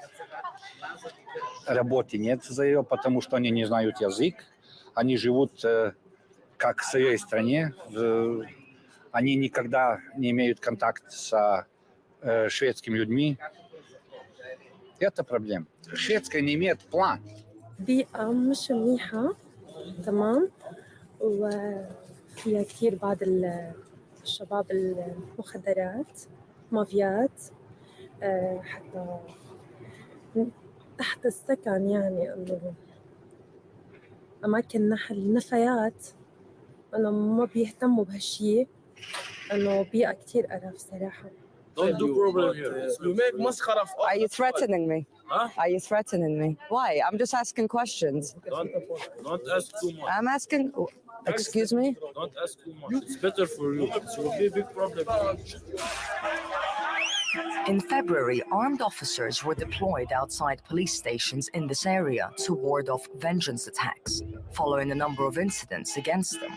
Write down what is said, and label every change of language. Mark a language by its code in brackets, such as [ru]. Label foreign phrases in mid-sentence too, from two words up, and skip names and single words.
[ru] Работы нет за ее, потому что они не знают язык. Они живут как в своей стране. Они никогда не имеют контакт с шведскими людьми. Это проблема. Шведская не имеет план. [ar] بيئة مش منيحة تمام وفيها كتير بعض الشباب المخدرات مافيات حتى تحت السكن يعني إنه أماكن نحل النفايات إنه ما بيهتموا بهالشي إنه بيئة كتير قرف صراحة. [en] Don't do problem here. You make maskhara of. Are you threatening me? Huh? Are you threatening me? Why? I'm just asking questions. Don't ask too much. I'm asking. Excuse me? Don't ask too much. It's better for you. It will be a big problem. In February, armed officers were deployed outside police stations in this area to ward off vengeance attacks, following a number of incidents against them.